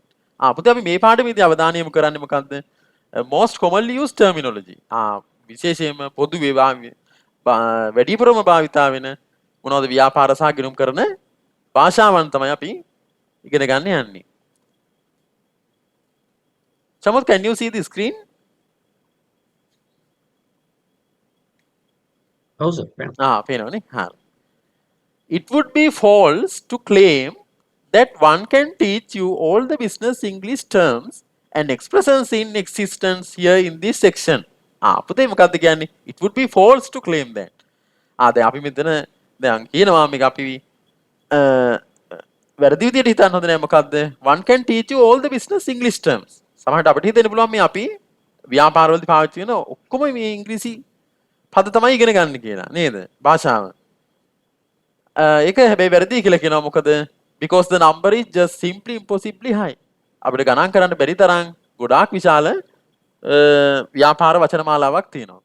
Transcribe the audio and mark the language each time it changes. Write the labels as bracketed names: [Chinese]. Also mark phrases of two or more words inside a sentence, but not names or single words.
[Sinhala] පුතේ අපි මේ පාඩමේදී අවධානය යොමු කරන්නේ මොකක්ද? [English] most commonly used terminology. [Sinhala] විශේෂයෙන්ම පොදුවේ වැඩිපුරම භාවිතා වෙන මොනවද ව්‍යාපාර සහ ගිණුම් කරන භාෂාවන් තමයි අපි ඉගෙන ගන්න යන්නේ. [English] Samoth, can you see the screen? [Sinhala] පේනවනේ. හරි. [English] It would be false to claim that one can teach you all the business English terms and expressions in existence here in this section. [Sinhala] පුතේ මොකද්ද කියන්නේ? [English] It would be false to claim that. [Sinhala] දැන් අපි මෙතන දැන් කියනවා මේක අපි වැරදි විදියට හිතන්න හොඳ නෑ මොකද්ද? [English] One can teach you all the business English terms. [Sinhala] සමහරවිට අපිට හිතෙන්න පුළුවන් මේ අපි ව්‍යාපාරවලදී පාවිච්චි කරන ඔක්කොම මේ ඉංග්‍රීසි පද තමයි ඉගෙන ගන්න කියලා නේද? භාෂාව. ඒක හැබැයි වැරදි කියලා කියනවා මොකද? [English] Because the number is just simply impossibly high. [Sinhala] අපිට ගණන් කරන්න බැරි තරම් ගොඩාක් විශාල ව්‍යාපාර වචන මාලාවක් තියෙනවා.